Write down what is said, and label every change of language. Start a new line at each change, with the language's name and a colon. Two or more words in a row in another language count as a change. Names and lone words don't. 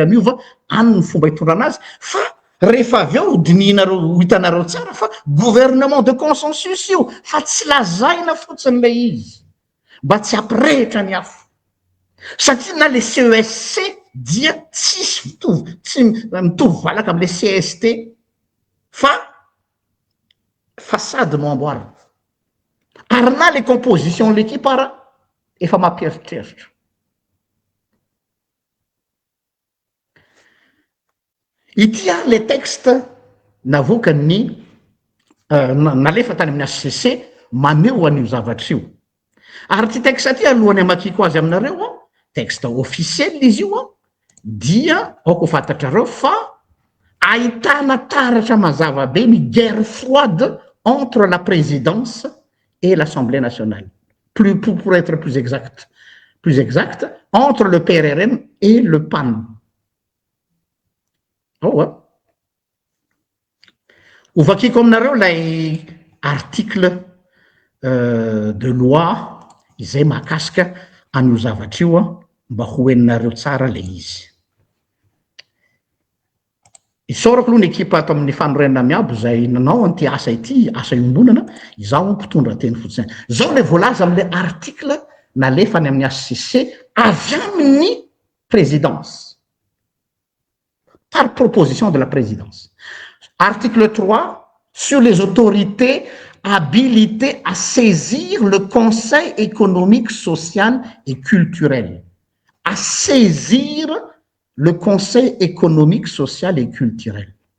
Malagasy: miova any ny fomba hitondra anazy fa rehefa avy eo dininareo ho hitanareo tsara fa
French: gouvernement de consensus
Malagasy: io fa tsy lazaina fotsiny le izy mba tsy ampirehitra ny afo satria na le CESC dia tsisy mitovy tsy mitovy valaka am'le CST fa façade no amboarina ary na
French: les compositions l'équipe
Malagasy: ara efa mampieritreritra ity
French: les textes
Malagasy: navoaka ny nalefa tany amin'ny HCC maneho an'io zavatra io ary ty texte ty alohany amakiko azy aminareo
French: texte officiel
Malagasy: izy io dia aoko fantatrareo fa ahitana taratra mazava be ny
French: guerre froide entre la présidence et l'Assemblée nationale pour être plus exact entre le PRRM et le PAN.
Malagasy: Ovakiko aminareo lay
French: article de loi
Malagasy: izay mahakasika an'io zavatra io mba ho heninareo tsara le izy. Isaorako aloha ny ekipa ato amin'ny fanorenana miabo zay nanao an'ity asa ity asa iombonana izaho mpitondra teny fotsiny zao le voalaza am'le article nalefany amin'ny HCC avy amin'ny présidence
French: par proposition de la présidence. Article 3 sur les autorités habilitées à saisir le Conseil économique, social et culturel. À saisir le Conseil économique, social et culturel.